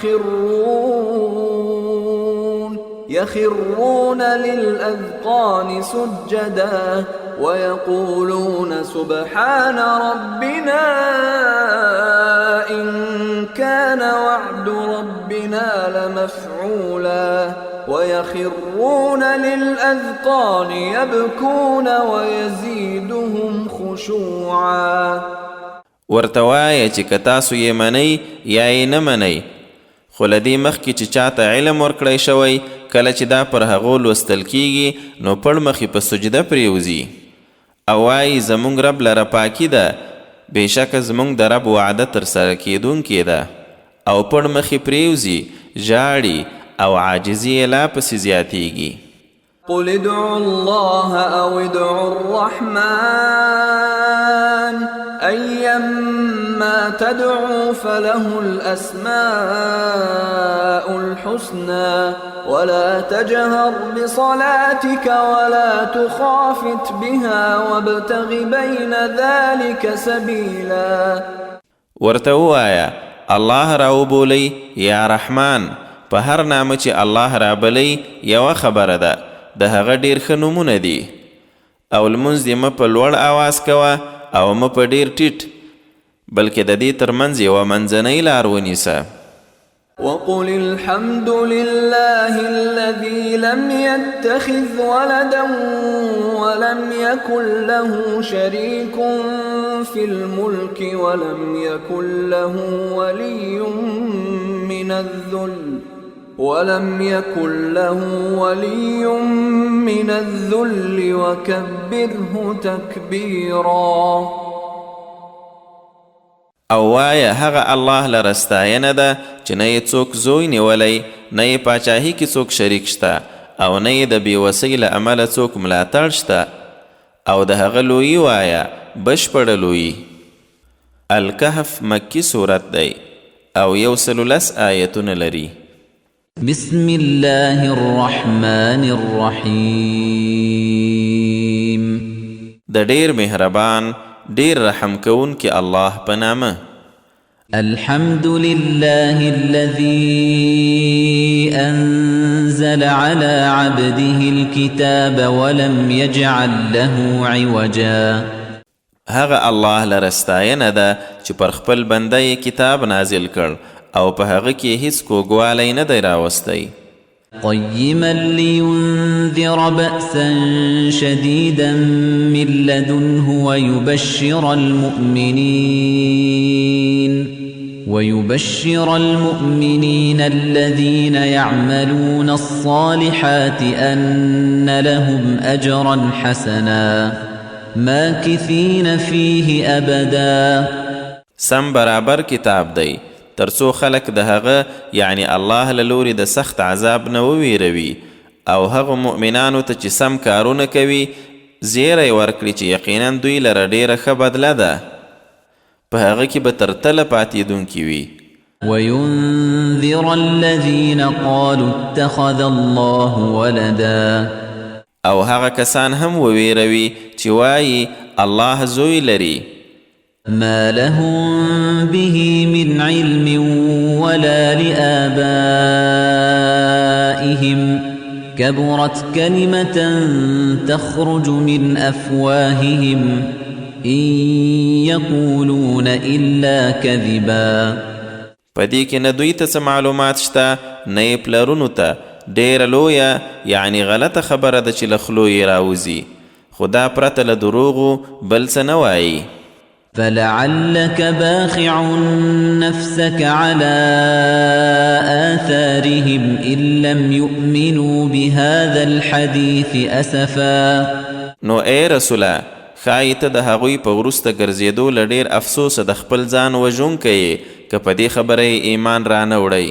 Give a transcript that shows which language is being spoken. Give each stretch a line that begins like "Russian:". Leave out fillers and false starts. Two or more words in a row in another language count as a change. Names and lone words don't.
Arabic: يخرون للأذقان سجدا ويقولون سبحان ربنا إن كان وعد ربنا لمفعولا ويخرون للأذقان يبكون ويزيدهم خشوعا.
Pashto: ورته وایه چې که تاسو یې منئ یا یې نه منئ، خو له دې مخکې چې چاته علم ورکړی شوی کله چې دا پر هغو لوستل کیږي نو پړ مخې په سجده پرېوځي او وایي زموږ رب لره پاکي ده، بېشکه زموږ د رب وعده ترسره کېدونکې ده، او پړ مخې پرېوځي ژاړي او عاجزي یې لا پسې زیاتیږي.
Arabic: قل ادعوا الله أو ادعوا الرحمن أيما تدعوا فله الأسماء الحسنى ولا تجهر بصلاتك ولا تخافت بها وابتغ بين ذلك سبيلا.
Pashto: ورته ووایه الله راوبولئ یا رحمان، په هر نامه چې الله رابلئ یوه خبره ده، د هغه ډېر ښه نومونه دي، او لمونځ دې مه په لوړ آواز کوه او مه په ډېر ټیټ، بلکې د دې ترمنځ یوه منځنۍ لار ونیسه.
Arabic: وقل الحمد لله الذي لم يتخذ ولدا ولم يكن له شريك في الملك ولم يكن له ولي من الذل وكبره تكبيرا.
Pashto: او وایه هغه الله لره ستاینه ده چې نه یې څوک زوی نیولی، نه یې پاچاهي کې څوک شریک شته، او نه یې د بېوسۍ له امله څوک ملاتړ شته، او د هغه لویي وایه بشپړه لویي. الکهف مکی صورت دی او 110 آیتونه لري.
Arabic: بسم الله الرحمن الرحیم.
Pashto: د ډیر مهربان ډیر رحم کون کې الله په نامه.
Arabic: الحمد لله الذي أنزل على عبده الكتاب ولم يجعل له عوجا.
Pashto: هغه الله لره ستاینه ده چې پر خپل بنده کتاب نازل کړ او په هغه کې هیڅ کوږوالی نه دی راوستی
Arabic: قيما لينذر بأسا شديدا من لدنه ويبشر المؤمنين الذين يعملون الصالحات أن لهم أجرا حسنا ماكثين فيه أبدا
Pashto: سم برابر کتاب دی ترڅو خلق د هغه یعنی الله له لوري د سخت عذاب نه وویروي او هغه مؤمنانو ته چې سم کارونه کوي زیری ورکړي چې یقینا دوی لره ډیره ښه بدله ده په هغه کې به تر تله پاتېدونکي وي
Arabic: وينذر الذين قالوا اتخذ الله ولدا
Pashto: او هغه کسان هم وویروي چې وایي الله زوی لري
Arabic: ما لهم به من علم ولا لآبائهم كبرت كلمة تخرج من أفواههم إن يقولون إلا كذبا
Pashto: پدې کې نه دوی ته څه معلومات شته نه یې پلرونو ته ډېره لویه یعنی غلطه خبره ده چې له خولو یې راوځي خو دا پرته له دروغو بل څه نه وایي
Arabic: فلعلك باخع نفسك على آثارهم إن لم يؤمنوا بهذا الحديث أسفا
Pashto: نو اے رسوله ښایي ته د هغوی په وروسته ګرځېدو له ډېر افسوسه د خپل ځان وژونکی یې که په دې خبره یې ایمان رانه وړی